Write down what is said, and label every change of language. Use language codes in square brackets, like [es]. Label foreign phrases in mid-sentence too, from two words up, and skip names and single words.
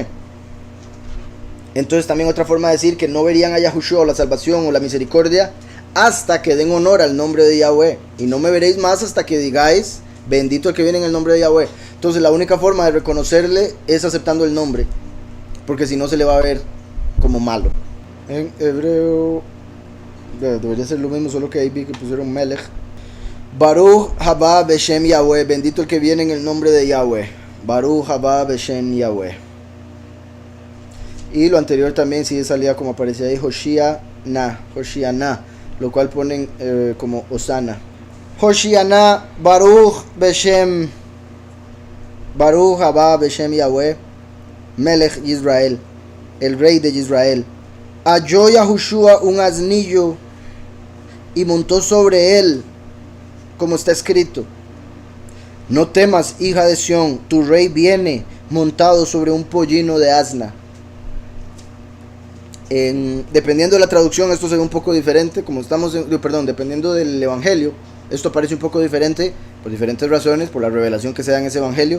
[es] Entonces también otra forma de decir que no verían a Yahushua o la salvación o la misericordia hasta que den honor al nombre de Yahweh, y no me veréis más hasta que digáis bendito el que viene en el nombre de Yahweh. Entonces la única forma de reconocerle es aceptando el nombre, porque si no se le va a ver como malo. En hebreo debería ser lo mismo, solo que ahí vi que pusieron Melech. [he] ברוך הבא בשם יהוה, [es] bendito el que viene en el nombre de Yahweh. [he] ברוך הבא בשם יהוה. [es] Y lo anterior también sí salía como aparecía ahí, Hoshianá, lo cual ponen como Osana. [he] הושיענא ברוך בשם ברוך הבא בשם יהוה מלך ישראל, [es] el rey de Israel. Halló Yahushua un asnillo y montó sobre él, como está escrito: no temas, hija de Sión, tu rey viene montado sobre un pollino de asna. Dependiendo de la traducción, esto se ve un poco diferente, dependiendo del evangelio, esto parece un poco diferente por diferentes razones, por la revelación que se da en ese evangelio.